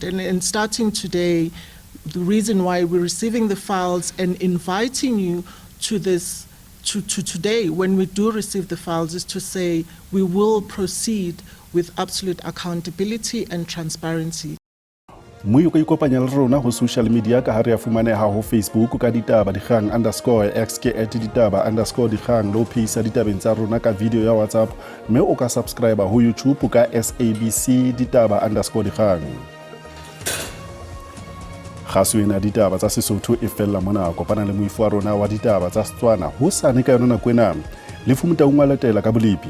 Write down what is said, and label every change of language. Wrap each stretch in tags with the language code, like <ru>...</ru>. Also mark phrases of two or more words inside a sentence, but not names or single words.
<en>And starting today, the reason why we're receiving the files and inviting you to this, to today, when we do receive the files, is to say we will proceed with absolute accountability and transparency.</en> <st>Mui ka ikopanya le rona ho</st> <en>social media</en> <st>ka ha re a fumaneha ho Facebook ka ditaba dikgang _x ke @ditaba_dikgang lo phisa ditabeng tsa rona ka video ya WhatsApp mme o ka subscribe ho YouTube ka SABC ditaba_dikgang. Khaswena ditaba tsa Sesotho e fella mona kopana le moifo wa rona wa ditaba tsa Setswana ho sane ka yona nako ena le fumuta o ngwaletela ka bolepi.</st>